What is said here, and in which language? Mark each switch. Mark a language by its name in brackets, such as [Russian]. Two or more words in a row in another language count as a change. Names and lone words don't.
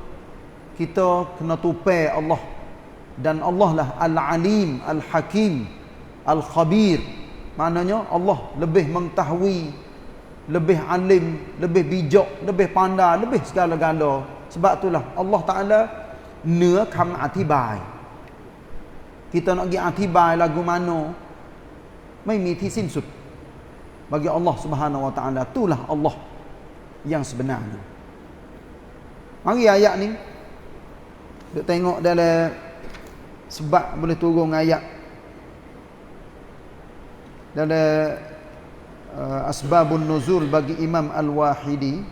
[Malay] Kita kena tupai Allah. Dan Allah lah Al-Alim, Al-Hakim, Al-Khabir. Maknanya Allah lebih mengetahui, lebih alim, lebih bijak, lebih pandai, lebih segala-gala. Sebab itulah Allah Ta'ala [Thai] เหนือคำอธิบาย [Malay] kita nak pergi อธิบาย lagu mana [Thai] ไม่มีที่สิ้นสุด [Malay] bagi Allah [Arabic] سبحانه وتعالى. [Malay] Itulah Allah yang sebenarnya. Mari ayat ni duk tengok dalam sebab boleh turun ayat dalam [Arabic] أسباب النزول [Malay] bagi Imam Al-Wahidi.